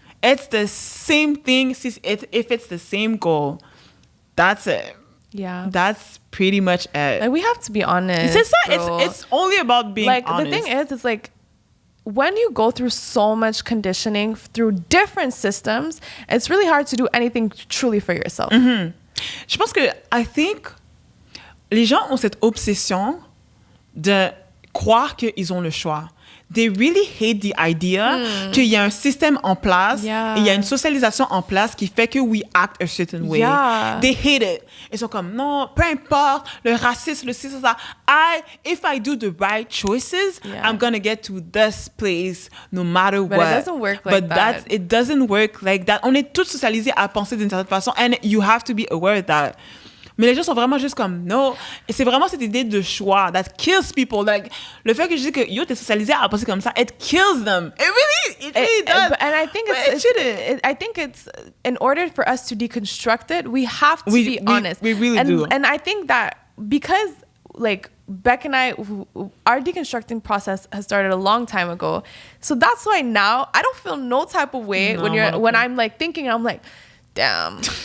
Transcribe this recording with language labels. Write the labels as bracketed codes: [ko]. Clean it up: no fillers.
[en] It's the same thing if it's the same goal. That's it. Yeah. That's pretty much it. Like, we have to be honest. It's only about being like, honest. the thing is, it's like, when you go through so much conditioning through different systems, it's really hard to do anything truly for yourself. Mm-hmm. [fr] Je pense que, [en] I think, [fr] les gens ont cette obsession de croire qu'ils ont le choix. [en] They really hate the idea [fr] qu'il y a un système en place et il y a une socialisation en place qui fait que [en] we act a certain way. Yeah. They hate it. [fr] Ils sont comme, non, peu importe, le racisme, le système, ça. [en] If I do the right choices, I'm gonna get to this place no matter what. But it doesn't work like that. It doesn't work like that. [fr] On est tous socialisés à penser d'une certaine façon [en] and you have to be aware of that. [fr] Mais les gens sont vraiment juste comme, no. Et c'est vraiment cette idée de choix [en] that kills people. [fr] Like, le fait que je dis que, yo, t'es socialisé à penser comme ça, [en] it kills them. It really does. And I think I think it's, in order for us to deconstruct it, we have to be honest. We really do. And I think that because, like, Beck and I, our deconstructing process has started a long time ago. So that's why now I don't feel no type of way when I'm like thinking, I'm like, damn.